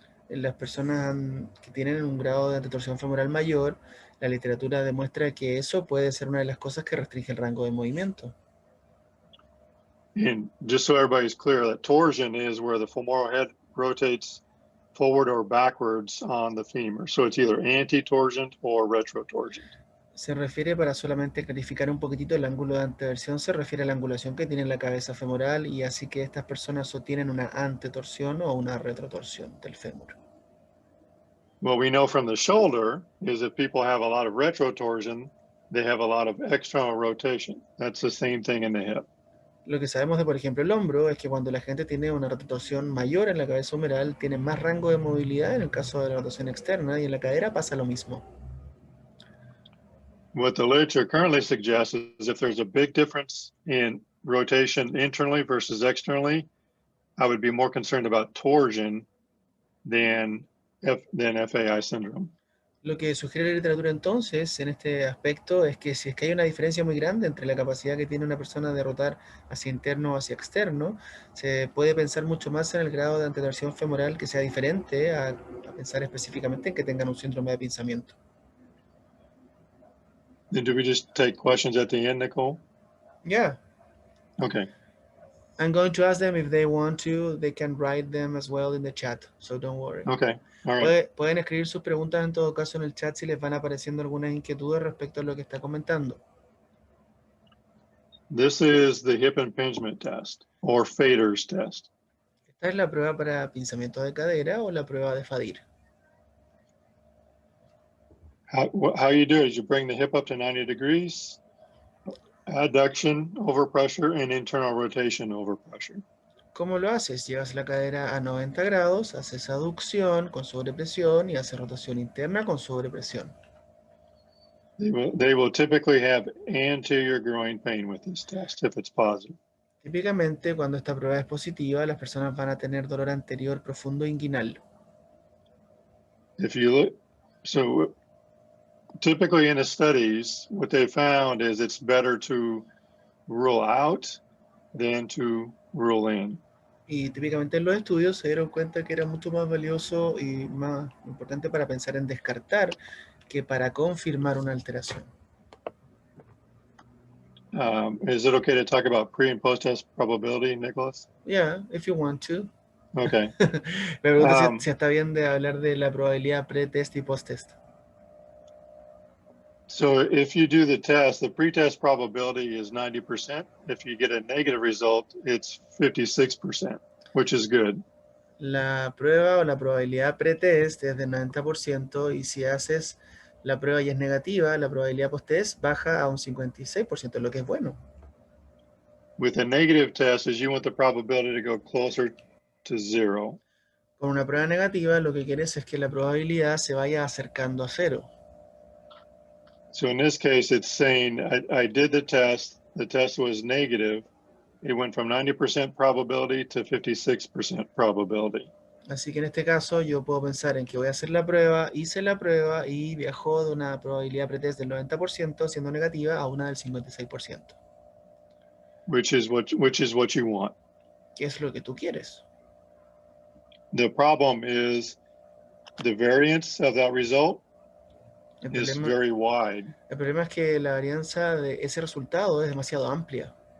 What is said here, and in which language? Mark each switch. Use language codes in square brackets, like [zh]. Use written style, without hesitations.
[es] En las personas que tienen un grado de antetorsión femoral mayor, la literatura demuestra que eso puede ser una de las cosas que restringe el rango de movimiento. [en] And just so everybody's clear, that torsion is where the femoral head rotates forward or backwards on the femur. So it's either anti-torsion or retrotorsion. [es] Se refiere, para solamente clarificar un poquitito, el ángulo de anteversión se refiere a la angulación que tiene la cabeza femoral, y así que estas personas o tienen una antetorsión o una retrotorsión del fémur. [en] What we know from the shoulder is if people have a lot of retrotorsion, they have a lot of external rotation. That's the same thing in the hip. [es] Lo que sabemos de, por ejemplo, el hombro es que cuando la gente tiene una retrotorsión mayor en la cabeza humeral, tiene más rango de movilidad en el caso de la rotación externa, y en la cadera pasa lo mismo. [en] What the literature currently suggests is if there's a big difference in rotation internally versus externally, I would be more concerned about torsion than FAI syndrome. [es] Lo que sugiere la literatura entonces en este aspecto es que si es que hay una diferencia muy grande entre la capacidad que tiene una persona de rotar hacia interno o hacia externo, se puede pensar mucho más en el grado de antetorsión femoral que sea diferente a pensar específicamente en que tengan un síndrome de pinzamiento. [en] Then do we just take questions at the end, Nicole? Yeah. Okay. I'm going to ask them if they want to. They can write them as well in the chat, so don't worry. Okay. All right. [es] Pueden escribir sus preguntas en todo caso en el chat si les van apareciendo algunas inquietudes respecto a lo que está comentando. [en] This is the hip impingement test or Fader's test. [es] ¿Esta es la prueba para pinzamiento de cadera o la prueba de Fadir? [en] How you do it is you bring the hip up to 90 degrees, adduction over pressure, and internal rotation over pressure. [es] ¿Cómo lo haces? Llevas la cadera a 90 grados, haces aducción con sobrepresión y haces rotación interna con sobrepresión. [en] They will typically have anterior groin pain with this test if it's positive. [es] Típicamente, cuando esta prueba es positiva, las personas van a tener dolor anterior profundo inguinal. [en] If you look, so typically in the studies, what they found is it's better to rule out than to rule in. [es] Y típicamente en los estudios se dieron cuenta que era mucho más valioso y más importante para pensar en descartar que para confirmar una alteración. [en] Is it okay to talk about pre and post test probability, Nicholas? Yeah, if you want to. Okay. [es] Me pregunto si está bien de hablar de la probabilidad pre-test y post-test. [en] So if you do the test, the pre-test probability is 90%. If you get a negative result, it's 56%, which is good. [es] La prueba o la probabilidad pre-test es del 90% y si haces la prueba y es negativa, la probabilidad post-test baja a un 56%, lo que es bueno. [en] With a negative test is you want the probability to go closer to zero. [es] Con una prueba negativa, lo que quieres es que la probabilidad se vaya acercando a cero. [en] So in this case, it's saying I did the test was negative. It went from 90% probability to 56% probability. [es] Así que en este caso yo puedo pensar en que voy a hacer la prueba, hice la prueba y viajó de una probabilidad pretest del 90% siendo negativa a una del 56%. [en] Which is what you want. [es] ¿Qué es lo que tú quieres? [en] The problem is the variance of that result is very wide. [es] El problema es que la varianza de ese resultado es demasiado amplia.